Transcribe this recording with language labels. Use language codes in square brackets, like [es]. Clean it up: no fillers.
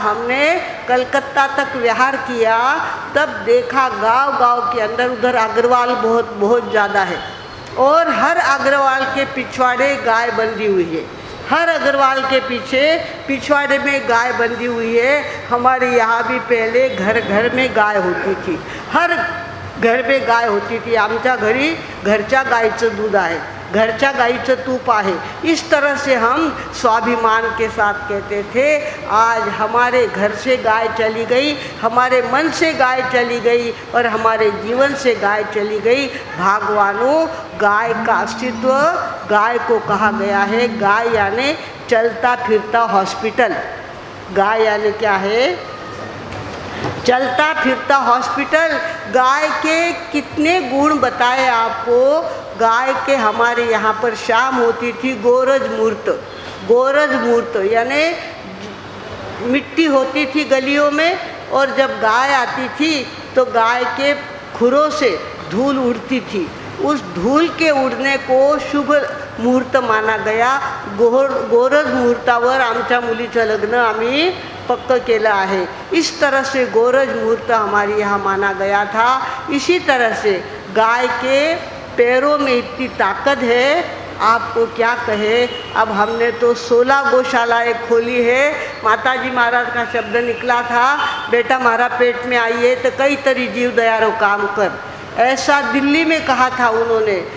[hi] हमने कलकत्ता तक विहार किया, तब देखा गांव-गांव के अंदर उधर अग्रवाल बहुत ज़्यादा है और हर अग्रवाल के पिछवाड़े गाय बंधी हुई है। हर अग्रवाल के पीछे पिछवाड़े में गाय बंधी हुई है। हमारे यहाँ भी पहले घर घर में गाय होती थी, हर घर में गाय होती थी। [mr] आमच्या घरी घरच्या गाईचं दूध आहे, घरच्या गाईचं तूप आहे। [hi] इस तरह से हम स्वाभिमान के साथ कहते थे। आज हमारे घर से गाय चली गई, हमारे मन से गाय चली गई और हमारे जीवन से गाय चली गई। भगवानों, गाय का अस्तित्व, गाय को कहा गया है गाय यानी चलता फिरता हॉस्पिटल। गाय यानी क्या है? चलता फिरता हॉस्पिटल। गाय के कितने गुण बताए आपको। गाय के हमारे यहाँ पर शाम होती थी गोरज मूर्त यानी मिट्टी होती थी गलियों में और जब गाय आती थी तो गाय के खुरों से धूल उड़ती थी। उस धूल के उडणे को शुभ मुहूर्त माना गया। [mr] गोरज मुहूर्तावर आमच्या मुलीचं लग्न आम्ही पक्क केलं आहे। [hi] इस तरह से गोरज मुहूर्त हमारे यहाँ माना गया था। इसी तरह से गाय के पैरों में इतनी ताकत है, आपको क्या कहे। अब हमने तो 16 गौशालाएँ खोली है। माताजी महाराज का शब्द निकला था, बेटा हमारा पेट में आई है तो कई तरी जीव दयारो काम कर, ऐसा दिल्ली में कहा था उन्होंने।